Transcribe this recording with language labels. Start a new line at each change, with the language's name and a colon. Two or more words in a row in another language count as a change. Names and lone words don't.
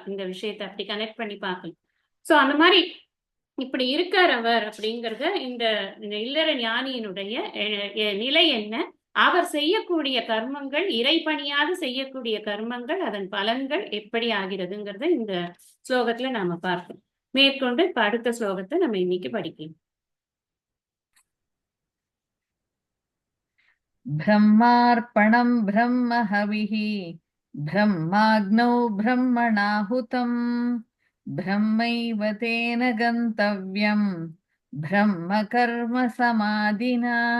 Tamil: இந்த விஷயத்தை அப்படி கனெக்ட் பண்ணி பார்க்கலாம். சோ அந்த மாதிரி இப்படி இருக்கார் அவர் அப்படிங்கறத இந்த இல்லற ஞானியினுடைய நிலை என்ன, அவர் செய்யக்கூடிய கர்மங்கள், இறைப்பணியாக செய்யக்கூடிய கர்மங்கள், அதன் பலன்கள் எப்படி ஆகிறதுங்கிறத இந்த ஸ்லோகத்துல நாம பார்ப்போம். மேற்கொண்டு இப்ப அடுத்த ஸ்லோகத்தை நம்ம இன்னைக்கு படிக்கலாம்.
Sanskrit: ब्रह्मार्पणं ब्रह्म हविः ब्रह्माग्नौ ब्रह्मणाहुतं ब्रह्मैव तेन गन्तव्यं ब्रह्म कर्म समाधिना